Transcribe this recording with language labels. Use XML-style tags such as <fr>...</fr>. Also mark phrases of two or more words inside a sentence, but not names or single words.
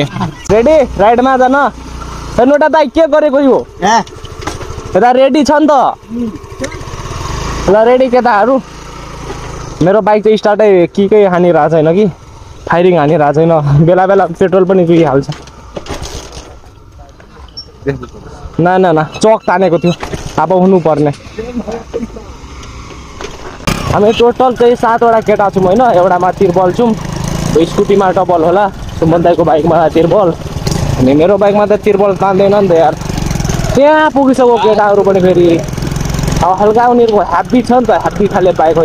<ne>रेडी राइडमा जान। नोटा दाई के गरेको यो यता रेडी छ नि त। ल रेडी केटाहरू। मेरो बाइक चाहिँ स्टार्टै केही हानिरहेको छैन कि, फायरिङ हानिरहेको छैन। बेला बेला पेट्रोल पनि चुहिहाल्छ। ना ना ना चक तानेको थियो, अब हुनुपर्ने। हामी टोटल चाहिँ 7वटा केटा छौँ होइन। एउटामा तिरबल छौँ, स्कुटीमा डबल होला, सुमन दाईको बाइकमा तिरबल, अनि मेरो बाइकमा त तिरबल तान्दैन नि त यार। त्यहाँ पुगिसक्यो केटाहरू पनि फेरि। अब हल्का उनीहरूको ह्याप्पी छ नि त, ह्याप्पी खाले बाइक होइन।</ne>